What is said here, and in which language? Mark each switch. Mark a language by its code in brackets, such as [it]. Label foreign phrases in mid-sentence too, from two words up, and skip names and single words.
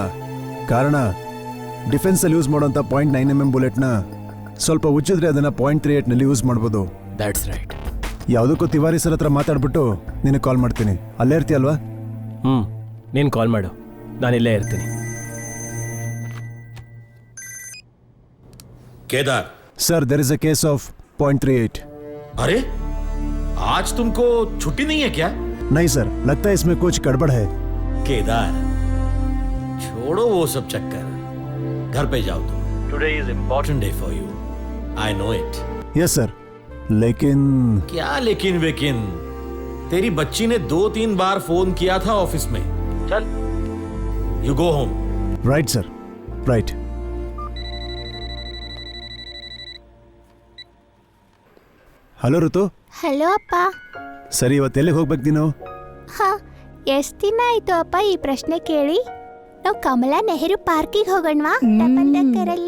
[kn] ಕಾರಣ ಡಿಫೆನ್ಸಲ್ಲಿ ಯೂಸ್ ಮಾಡೋಂಥ .9 mm ಬುಲೆಟ್ನ ಸ್ವಲ್ಪ ಉಜ್ಜಿದ್ರೆ ಅದನ್ನ .38ನಲ್ಲಿ ಯೂಸ್ ಮಾಡ್ಬೋದು. [en] that's right. [kn] ಯಾವುದಕ್ಕೂ ತಿವಾರಿ ಸರ್ ಹತ್ರ ಮಾತಾಡ್ಬಿಟ್ಟು ನಿನಗೆ ಕಾಲ್ ಮಾಡ್ತೀನಿ. ಅಲ್ಲೇ ಇರ್ತೀಯಲ್ವಾ? ನೀನು ಕಾಲ್ ಮಾಡು, ನಾನಿಲ್ಲೇ ಇರ್ತೀನಿ. [hi] केदार [en] Sir, there is a case of .38. [hi] अरे आज तुमको छुट्टी नहीं है क्या? नहीं सर, लगता है इसमें कुछ गड़बड़ है. केदार छोड़ो वो सब चक्कर, घर पे जाओ तुम. [en] Today is important day for you, I know it. yes sir, [hi] लेकिन क्या लेकिन वेकिन? तेरी बच्ची ने 2-3 बार फोन किया था ऑफिस में. [en] चल you go home. right sir, right. [kn] ಹಲೋ ಋತು. ಹಲೋ ಅಪ್ಪ. ಸರಿ, ಇವತ್ತು ಎಲ್ಲಿಗೆ ಹೋಗ್ಬೇಕು ನೀನು? ಹಾ, ಎಷ್ಟು ದಿನ ಆಯ್ತು ಅಪ್ಪ ಈ ಪ್ರಶ್ನೆ ಕೇಳಿ. ನಾವು ಕಮಲಾ ನೆಹರು ಪಾರ್ಕಿಗೆ ಹೋಗೋಣವಾ [en] double decker?